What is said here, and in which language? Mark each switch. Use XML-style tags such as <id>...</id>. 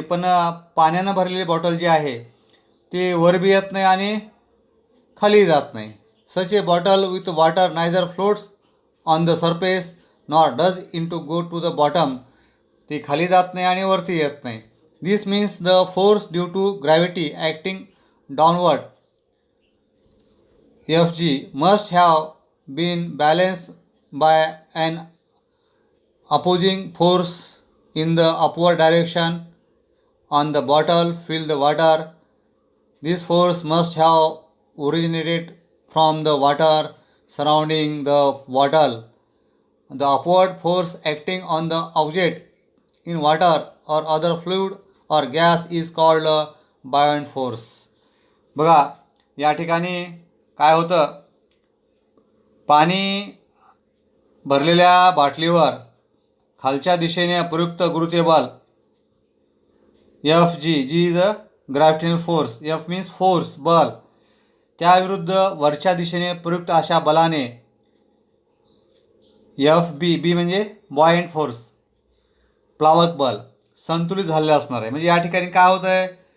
<mr>पण पाण्यानं भरलेली बॉटल जी आहे ती वर बी येत नाही आणि खाली जात नाही.</mr> <en>Such a bottle with water neither floats on the surface nor does in to go to the bottom.</en> <mr>ती खाली जात नाही आणि वरती येत नाही.</mr> <en>This means the force due to gravity acting downward Fg must have been balanced by an opposing force in the upward direction on the bottle filled the water. This force must have originated from the water surrounding the bottle. The upward force acting on the object in water or other fluid or gas is called buoyant force.</en> <mr>बघा, या ठिकाणी काय होतं? पाणी भरलेल्या बाटलीवर खालच्या दिशेने प्रयुक्त गुरुत्वीय बल Fg,</mr> <en>G is a gravitational force. F means force,</en> <mr>बल. त्याविरुद्ध वरच्या दिशेने प्रयुक्त अशा बलाने बी म्हणजे बॉयंट फोर्स, प्लावक बल संतुलित झालेलं असणार आहे. म्हणजे या ठिकाणी काय होतं आहे?</mr>